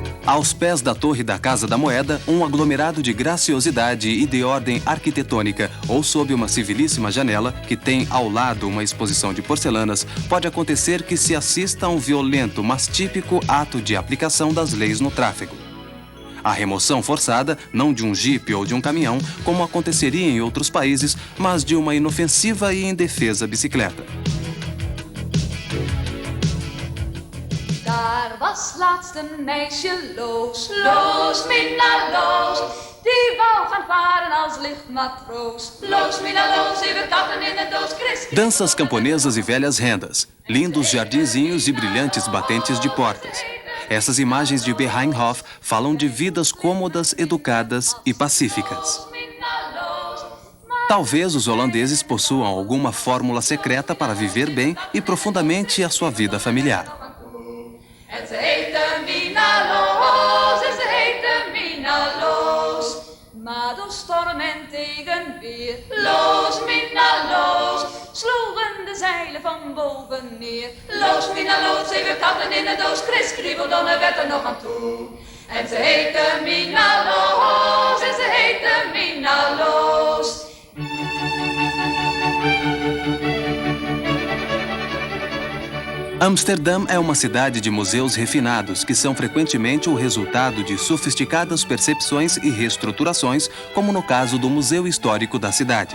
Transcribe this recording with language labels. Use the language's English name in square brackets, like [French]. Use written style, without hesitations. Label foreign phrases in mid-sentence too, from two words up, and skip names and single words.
[Portuguese] Aos pés da Torre da Casa da Moeda, um aglomerado de graciosidade e de ordem arquitetônica, ou sob uma civilíssima janela, que tem ao lado uma exposição de porcelanas, pode acontecer que se assista a um violento, mas típico ato de aplicação das leis no tráfego. A remoção forçada, não de um jipe ou de um caminhão, como aconteceria em outros países, mas de uma inofensiva e indefesa bicicleta. [Dutch] Daar was laatst een meisje loos, loos, Mina loos. Die wou gaan varen als lichtmatroos. Loos, Mina loos, zeven katten in de doos, Christi. [Portuguese] Danças camponesas e velhas rendas, lindos jardinzinhos e brilhantes batentes de portas. Essas imagens de Behrenhof falam de vidas cômodas, educadas e pacíficas. Talvez os holandeses possuam alguma fórmula secreta para viver bem e profundamente a sua vida familiar. [Dutch] En ze heette Mina Loos, en ze heette Mina Loos. Maar door storm en tegenweer, Loos, Mina Loos, sloegen de zeilen van boven neer. Loos, Mina Loos, zeven katten in de doos, Chris Kriebeldonnen werd er nog aan toe. En ze heette Mina Loos, en ze heette Mina Loos. [Portuguese] Amsterdã é uma cidade de museus refinados que são frequentemente o resultado de sofisticadas percepções e reestruturações, como no caso do Museu Histórico da cidade.